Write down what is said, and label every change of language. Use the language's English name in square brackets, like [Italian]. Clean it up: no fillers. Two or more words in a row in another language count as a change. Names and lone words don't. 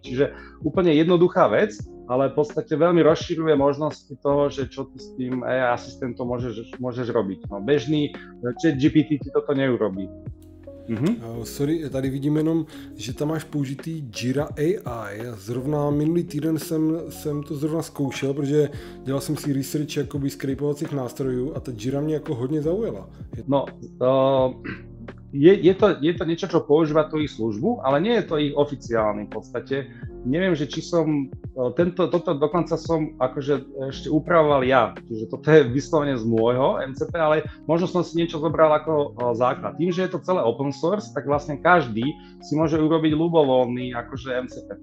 [Slovak] Čiže úplne jednoduchá vec, ale v podstate veľmi rozširuje možnosti toho, že čo ty s tým AI asistentom môžeš robiť. No, bežný ChatGPT ti toto neurobí. [Czech] Sorry, tady vidím jenom, že tam máš použitý Jira AI. Zrovna minulý týden jsem to zrovna zkoušel, protože dělal jsem si research jakoby scrapovacích nástrojů a ta Jira mě jako hodně zaujala. [Slovak] No, je to niečo, čo používa tú ich službu, ale nie je to ich oficiálny v podstate. Neviem, že či som, toto dokonca som akože ešte upravoval ja, čiže toto je vyslovene z môjho MCP, ale možno som si niečo zobral ako základ. Tým, že je to celé [English] open source, [Slovak] tak vlastne každý si môže urobiť ľubovoľný akože MCP.